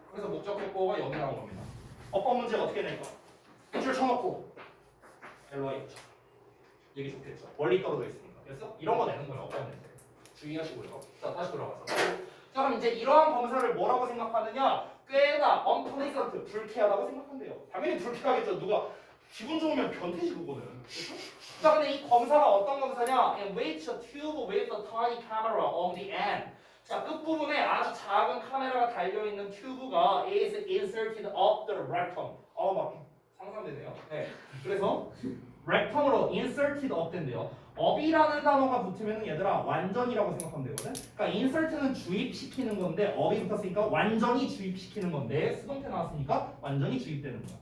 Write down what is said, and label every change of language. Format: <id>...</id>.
<ko>그래서 목적격보가 여기 나온 겁니다. 어법 문제가 어떻게 될까? 줄 쳐놓고 LY였죠. 얘기 좋겠죠. 멀리 떨어져 있으니까. 그래서 이런 거 내는 거예요. 어법 문제. 주의하시고요. 자, 다시 돌아가서. 자, 그럼 이제 이러한 검사를 뭐라고 생각하느냐? 꽤나 unpleasant, 불쾌하다고 생각한대요. 당연히 불쾌하겠죠. 누가 기분 좋으면 변태지 그거는. 그렇죠? 자, 근데 이 검사가 어떤 검사냐?</ko> <en>In which a tube with a tiny camera on the end.</en> <ko>자, 끝부분에 아주 작은 카메라가 달려있는 튜브가</ko> <en>is inserted up the rectum.</en> <ko>막 상상되네요. 네. 그래서 rectum으로</ko> <en>inserted up</en> <ko>된대요. up이라는 단어가 붙으면 얘들아 완전이라고 생각하면 되거든. 그러니까 insert는 주입시키는 건데 up이 붙었으니까 완전히 주입시키는 건데 수동태 나왔으니까 완전히 주입되는 거야.</ko>